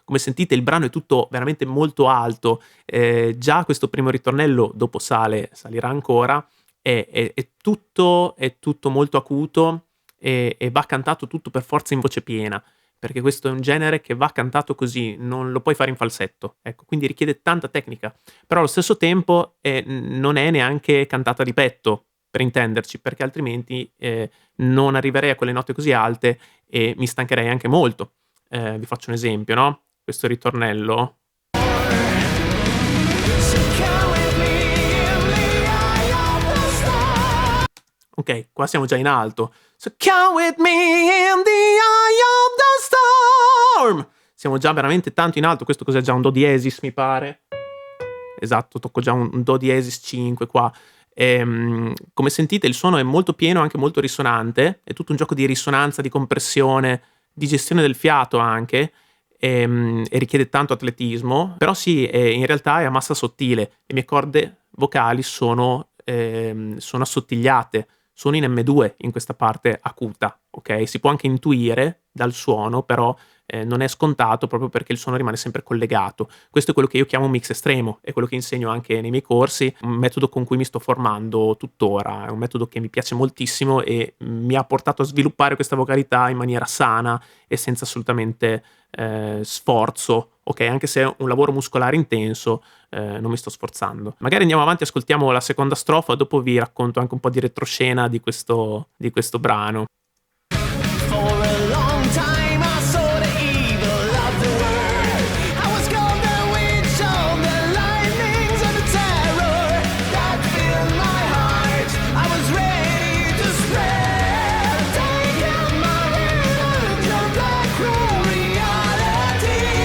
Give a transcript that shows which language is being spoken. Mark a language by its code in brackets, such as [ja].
[it] Come sentite il brano è tutto veramente molto alto, già questo primo ritornello dopo salirà ancora, è tutto molto acuto e va cantato tutto per forza in voce piena, perché questo è un genere che va cantato così, non lo puoi fare in falsetto, ecco, quindi richiede tanta tecnica, però allo stesso tempo non è neanche cantata di petto, per intenderci, perché altrimenti non arriverei a quelle note così alte e mi stancherei anche molto. Vi faccio un esempio, no? Questo ritornello. [en] So come with me in the eye of the storm. [it] Ok, qua siamo già in alto. [en] So come with me in the eye of the storm. [it] Siamo già veramente tanto in alto. Questo cos'è già un do diesis, mi pare. Esatto, tocco già un do diesis 5 qua. Come sentite il suono è molto pieno, anche molto risonante. È tutto un gioco di risonanza, di compressione, di gestione del fiato anche. E richiede tanto atletismo. Però sì, in realtà è a massa sottile. Le mie corde vocali sono sono assottigliate, sono in M2 in questa parte acuta, ok? Si può anche intuire dal suono, però non è scontato proprio perché il suono rimane sempre collegato. Questo è quello che io chiamo mix estremo, è quello che insegno anche nei miei corsi, un metodo con cui mi sto formando tuttora, è un metodo che mi piace moltissimo e mi ha portato a sviluppare questa vocalità in maniera sana e senza assolutamente sforzo, ok? Anche se è un lavoro muscolare intenso, non mi sto sforzando. Magari andiamo avanti, ascoltiamo la seconda strofa, dopo vi racconto anche un po' di retroscena di questo brano. [en] For a long time I saw the evil of the world. I was called the witch of the lightnings and the terror that filled my heart. I was ready to spread, taking my revenge on the cruel reality.